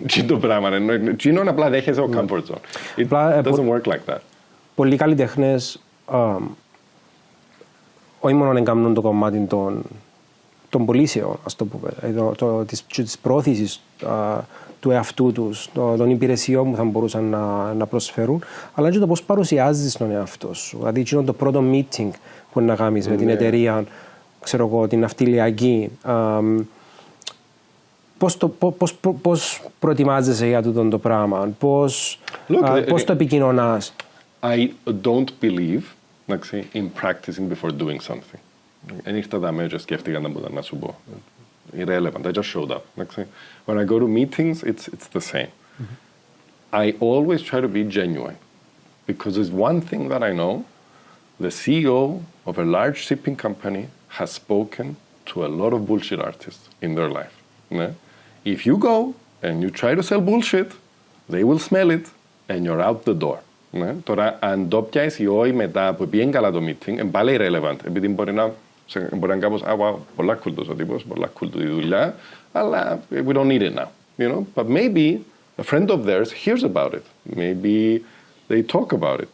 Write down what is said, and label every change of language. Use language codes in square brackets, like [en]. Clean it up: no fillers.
[el] Τι το πράγμα, είναι απλά δέχεσαι ο comfort zone. [en] It doesn't work like that. [el] Πολλοί καλλιτεχνές όχι μόνο να κάνουν το κομμάτι των πωλήσεων, ας το πούμε, της πρόθεσης του εαυτού τους, των υπηρεσιών που θα μπορούσαν να προσφέρουν, αλλά και το πώς παρουσιάζεις τον εαυτό σου. Δηλαδή, είναι το πρώτο meeting που να κάνεις με την εταιρεία, ξέρω εγώ, την ναυτιλιακή. Πώς προετοιμάζεσαι για αυτό το πράγμα, πώς το επικοινωνάς. [en] I don't believe in practicing before doing something. [el] Εν ήρθα δαμέ και σκέφτηκα να μπορώ να σου πω. [en] Irrelevant, I just showed up. When I go to meetings, it's the same. I always try to be genuine. Because there's one thing that I know, the CEO of a large shipping company has spoken to a lot of bullshit artists in their life. If you go and you try to sell bullshit, they will smell it and you're out the door. [el] Τώρα, αν το πιάσεις ή όχι μετά που πήγαινε καλά το meeting, είναι πάλι irrelevant, επειδή μπορεί να είναι κάπως, πολλά cool ο τύπος, πολλά cool η δουλειά, αλλά [en] we don't need it now, you know. But maybe a friend of theirs hears about it. Maybe they talk about it.